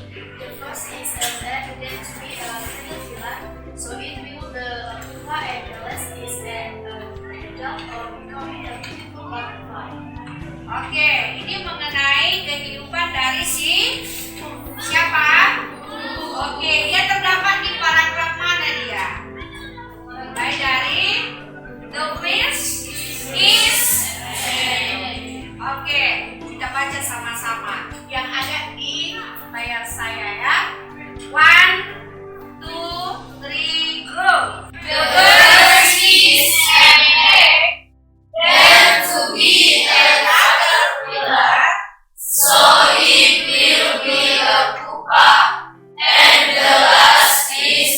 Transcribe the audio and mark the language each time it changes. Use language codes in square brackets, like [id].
[en] The first is that there should be a caterpillar. So it will the pupa, and the last is that the job of becoming a beautiful butterfly. [id] Oke, ini mengenai kehidupan dari si siapa? Oke, dia terdapat di paragraf mana dia? Mulai dari [en] the fish is. [id] Oke, kita baca sama-sama yang ada di layar saya ya. [en] 1, 2, 3, go. The first is an egg, then to be a caterpillar, so it will be a pupa, and the last is